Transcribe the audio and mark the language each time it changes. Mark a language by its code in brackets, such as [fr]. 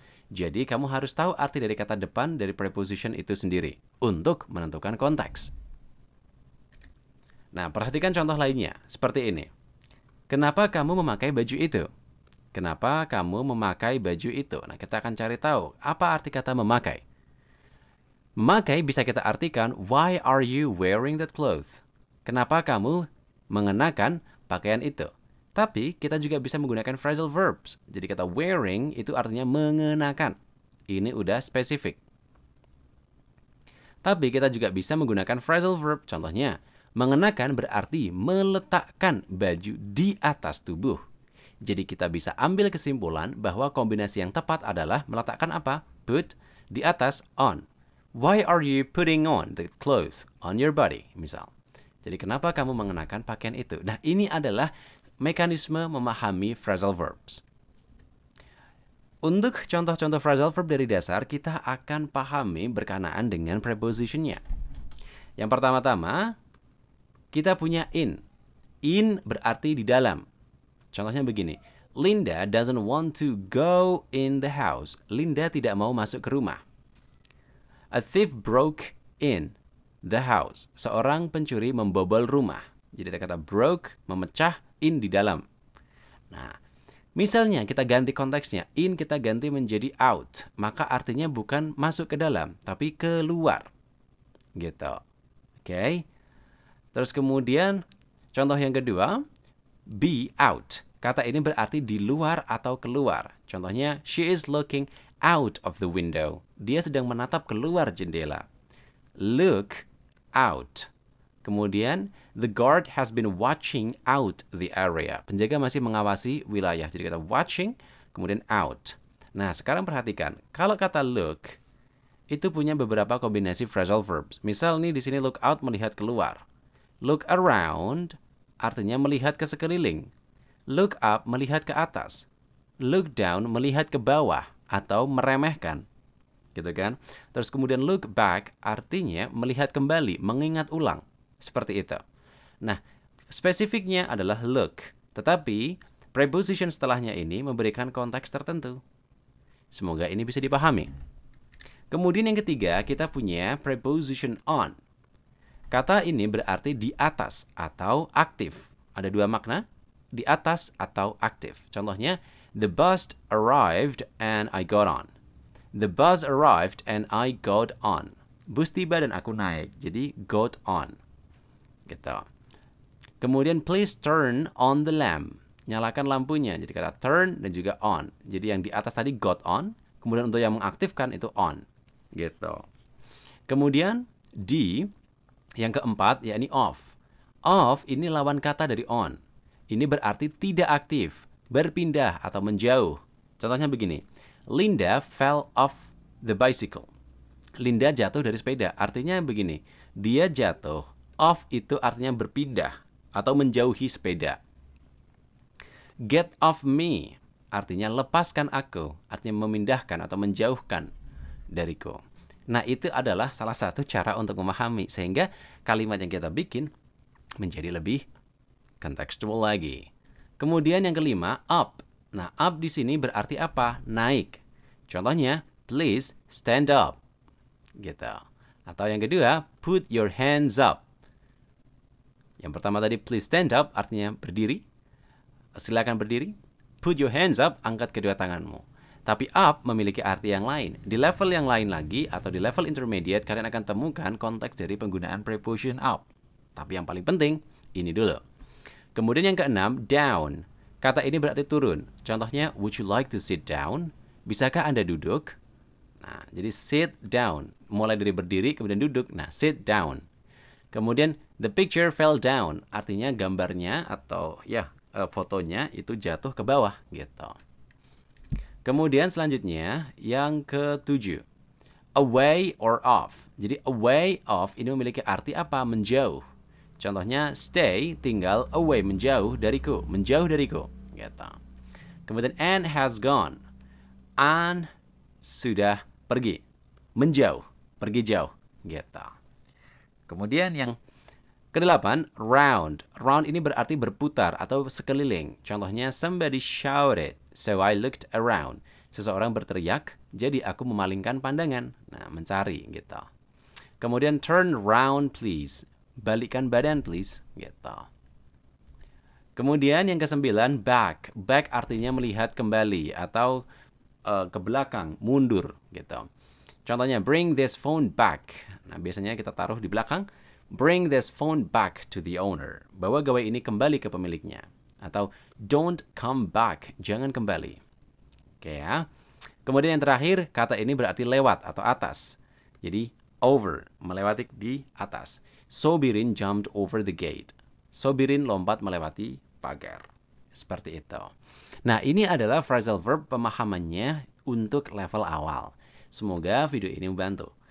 [id] Jadi, kamu harus tahu arti dari kata depan dari preposition itu sendiri untuk menentukan konteks. Nah, perhatikan contoh lainnya, seperti ini. Kenapa kamu memakai baju itu? Kenapa kamu memakai baju itu? Nah, kita akan cari tahu apa arti kata memakai. Memakai bisa kita artikan, [en] why are you wearing that clothes? [id] Kenapa kamu mengenakan pakaian itu? Tapi kita juga bisa menggunakan phrasal verbs. Jadi kata wearing itu artinya mengenakan. Ini udah spesifik. Tapi kita juga bisa menggunakan phrasal verb. Contohnya, mengenakan berarti meletakkan baju di atas tubuh. Jadi kita bisa ambil kesimpulan bahwa kombinasi yang tepat adalah meletakkan apa? Put di atas on. [en] Why are you putting on the clothes on your body? [id] Misal. Jadi kenapa kamu mengenakan pakaian itu? Nah, ini adalah mekanisme memahami phrasal verbs. Untuk contoh-contoh phrasal verb dari dasar, kita akan pahami berkenaan dengan prepositionnya. Yang pertama-tama, kita punya in. In berarti di dalam. Contohnya begini. [en] Linda doesn't want to go in the house. [id] Linda tidak mau masuk ke rumah. [en] A thief broke in the house. [id] Seorang pencuri membobol rumah. Jadi ada kata broke, memecah, in di dalam. Nah, misalnya kita ganti konteksnya. In kita ganti menjadi out. Maka artinya bukan masuk ke dalam, tapi keluar. Gitu. Oke. Terus kemudian, contoh yang kedua, be out. Kata ini berarti di luar atau keluar. Contohnya, [en] she is looking out of the window. [id] Dia sedang menatap keluar jendela. [en] Look out. [id] Kemudian, [en] the guard has been watching out the area. [id] Penjaga masih mengawasi wilayah. Jadi kata watching, kemudian out. Nah, sekarang perhatikan. Kalau kata look, itu punya beberapa kombinasi phrasal verbs. Misal nih di sini look out melihat keluar. Look around artinya melihat ke sekeliling. Look up melihat ke atas. Look down melihat ke bawah atau meremehkan. Gitu kan? Terus kemudian look back artinya melihat kembali, mengingat ulang. Seperti itu. Nah, spesifiknya adalah look. Tetapi, preposition setelahnya ini memberikan konteks tertentu. Semoga ini bisa dipahami. Kemudian yang ketiga, kita punya preposition on. Kata ini berarti di atas atau aktif. Ada dua makna, di atas atau aktif. [en] Contohnya, the bus arrived and I got on. The bus arrived and I got on. [id] Bus tiba dan aku naik, jadi got on. Gitu. Kemudian, [en] please turn on the lamp. [id] Nyalakan lampunya. Jadi kata turn dan juga on. Jadi yang di atas tadi got on. Kemudian untuk yang mengaktifkan itu on. Gitu. Kemudian, D, yang keempat, yakni off. Off ini lawan kata dari on. Ini berarti tidak aktif, berpindah atau menjauh. Contohnya begini. [en] Linda fell off the bicycle. [id] Linda jatuh dari sepeda. Artinya begini. Dia jatuh. Off itu artinya berpindah atau menjauhi sepeda. [en] Get off me. [id] Artinya lepaskan aku. Artinya memindahkan atau menjauhkan dariku. Nah, itu adalah salah satu cara untuk memahami. Sehingga kalimat yang kita bikin menjadi lebih kontekstual lagi. Kemudian yang kelima, up. Nah, up di sini berarti apa? Naik. Contohnya, [en] please stand up. [id] Gitu. Atau yang kedua, [en] put your hands up. [id] Yang pertama tadi, please stand up, artinya berdiri. Silakan berdiri. [en] Put your hands up, [id] angkat kedua tanganmu. Tapi up memiliki arti yang lain. Di level yang lain lagi, atau di level intermediate, kalian akan temukan konteks dari penggunaan preposition up. Tapi yang paling penting, ini dulu. Kemudian yang keenam, down. Kata ini berarti turun. Contohnya, [en] would you like to sit down? [id] Bisakah Anda duduk? Nah, jadi sit down. Mulai dari berdiri, kemudian duduk. Nah, sit down. Kemudian, [en] the picture fell down. [id] Artinya gambarnya atau fotonya itu jatuh ke bawah. Gitu. Kemudian selanjutnya, yang ketujuh. Away or off. Jadi, away, off ini memiliki arti apa? Menjauh. Contohnya, stay, tinggal, away, menjauh dariku. Menjauh dariku. Gitu. Kemudian, [en] Anne has gone. [id] Anne sudah pergi. Menjauh. Pergi jauh. Gitu. Kemudian yang kedelapan, round. Round ini berarti berputar atau sekeliling. Contohnya, [en] somebody shouted, so I looked around. [id] Seseorang berteriak, jadi aku memalingkan pandangan. Nah, mencari, gitu. Kemudian, [en] turn round, please. [id] Balikkan badan, please. Gitu. Kemudian yang kesembilan, back. Back artinya melihat kembali atau ke belakang, mundur. Gitu. Contohnya, [en] bring this phone back. [id] Nah, biasanya kita taruh di belakang. [en] Bring this phone back to the owner. [id] Bawa gawai ini kembali ke pemiliknya. Atau [en] don't come back. [id] Jangan kembali. Oke ya. Kemudian yang terakhir, kata ini berarti lewat atau atas. Jadi over, melewati di atas. [en] Sobirin jumped over the gate. [id] Sobirin lompat melewati pagar. Seperti itu. Nah, ini adalah phrasal verb pemahamannya untuk level awal. Semoga video ini membantu.